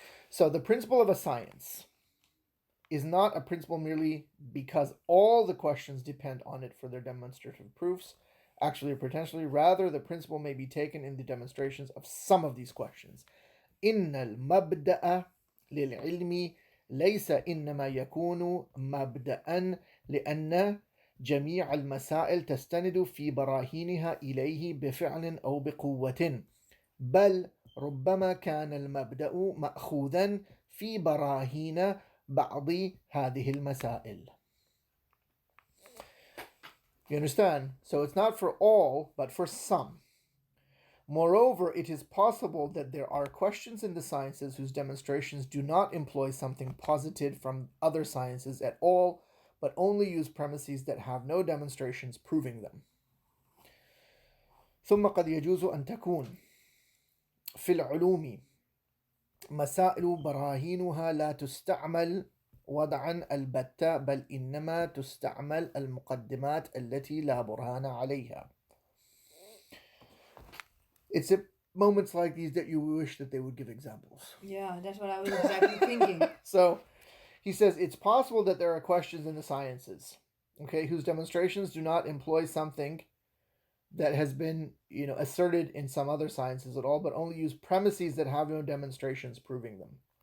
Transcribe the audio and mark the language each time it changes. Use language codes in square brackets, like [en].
[en] So the principle of a science is not a principle merely because all the questions depend on it for their demonstrative proofs, actually or potentially. Rather, the principle may be taken in the demonstrations of some of these questions. [ar] إن المبدأ للعلم ليس إنما يكون مبدأ لأن جميع المسائل تستند في براهينها إليه بفعل أو بقوة، بل ربما كان المبدأ مأخوذا في براهين بعض هذه المسائل. [en] You understand? So it's not for all, but for some. Moreover, it is possible that there are questions in the sciences whose demonstrations do not employ something posited from other sciences at all, but only use premises that have no demonstrations proving them. [ar] ثم قد يجوز أن تكون في العلوم مسائل براهينها لا تستعمل وضعا البتة، بل إنما تستعمل المقدمات التي لا برهان عليها. [en] It's at moments like these that you wish that they would give examples. Yeah, that's what I was exactly thinking. So he says it's possible that there are questions in the sciences, okay, whose demonstrations do not employ something that has been, asserted in some other sciences at all, but only use premises that have no demonstrations proving them.